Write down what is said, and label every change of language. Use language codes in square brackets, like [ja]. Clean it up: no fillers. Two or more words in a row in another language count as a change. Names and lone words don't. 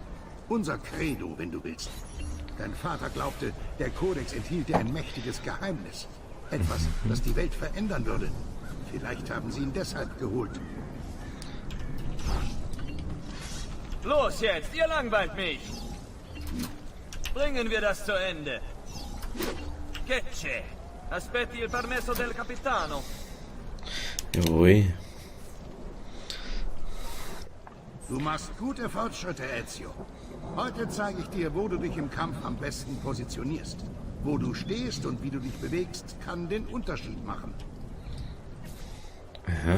[de] Unser Credo, wenn du willst. Dein Vater glaubte, der Kodex enthielte ein mächtiges Geheimnis. Etwas, das die Welt verändern würde. Vielleicht haben sie ihn deshalb geholt. Los jetzt, ihr langweilt mich! Bringen wir das zu Ende. [it] Che c'è? Aspetti il permesso del capitano. [de] Jawohl. Du machst gute Fortschritte, Ezio. Heute zeige ich dir, wo du dich im Kampf am besten positionierst. Wo du stehst und wie du dich bewegst, kann den Unterschied machen. Aha.